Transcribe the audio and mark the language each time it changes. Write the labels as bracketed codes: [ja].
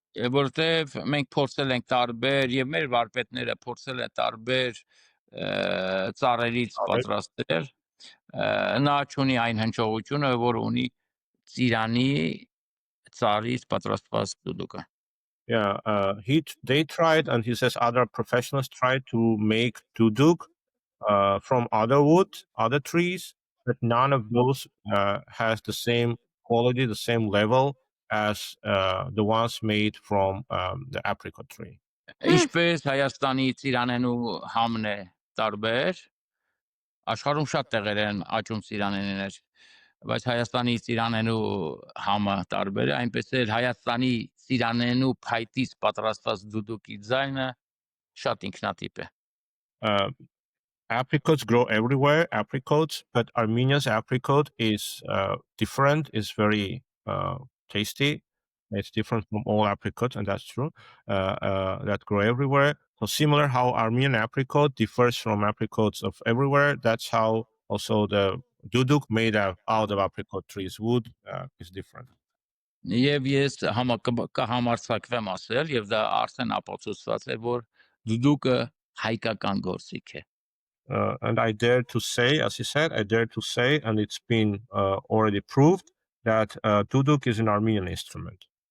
[hy] Որտեվ մենք փորձել ենք տարբեր եւ մեր վարպետները փորձել են տարբեր ծառերից պատրաստել, նա ունի այն հնչողությունը, որ ունի ծիրանի ծառից պատրաստված դուդուկը։ [en] Yeah, they tried, and he says other professionals tried to make duduk from other wood, other trees, but none of those has the same quality, the same level as the ones made from the apricot tree. [hy] Ինչպես Հայաստանի ծիրանենու համն է տարբեր, աշխարհում շատ տեղեր են աճում ծիրանենիներ, բայց Հայաստանի ծիրանենու համը տարբեր է, այնպես էլ Հայաստանի ծիրանենու փայտից պատրաստված դուդուկի ձայնը շատ ինքնատիպ է։ [en] Apricots grow everywhere, but Armenia's apricot is different, is very tasty. It's different from all apricots, and that's true, that grow everywhere. So similar how Armenian apricot differs from apricots of everywhere, that's how also the duduk made out of apricot trees, wood, is different. [hy] Եվ ես կհամարձակվեմ ասել, եւ դա արդեն ապացուցված է, որ դուդուկը հայկական գործիք է։ [en] And I dare to say, as he said, and it's been already proved that duduk is an Armenian instrument.